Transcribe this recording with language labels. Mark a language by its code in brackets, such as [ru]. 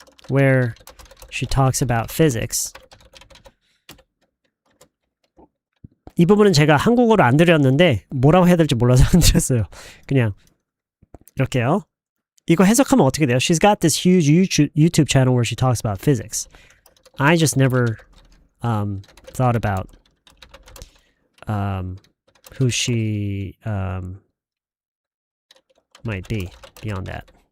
[en] Where she talks about physics. [ko] 이 부분은 제가 한국어로 안 드렸는데 뭐라고 해야 될지 몰라서 안 드렸어요. 그냥 이렇게요. 이거 해석하면 어떻게 돼요? [en] She's got this huge YouTube channel where she talks about physics. I just never thought about who she might be beyond that.